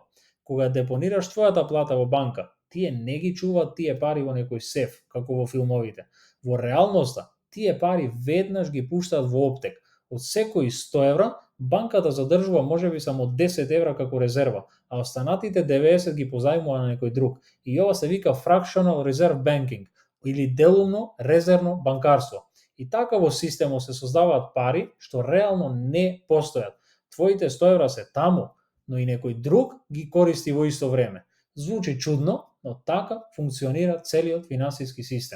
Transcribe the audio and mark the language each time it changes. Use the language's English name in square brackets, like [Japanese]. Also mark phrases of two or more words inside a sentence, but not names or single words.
[Macedonian] Кога депонираш твојата плата во банка, тие не ги чуваат тие пари во некој сеф, како во филмовите. Во реалноста, тие пари веднаш ги пуштаат во оптек. Од секои 100 евра, банката задржува можеби само 10 евра како резерва, а останатите 90 ги позајмува на некој друг. И ова се вика [English] fractional reserve banking [Macedonian] или делумно резервно банкарство. И така во системот се создаваат пари што реално не постојат. Твоите 100 евра се таму, но и некој друг ги користи во исто време. Звучи чудно, но така функционира целиот финансиски систем.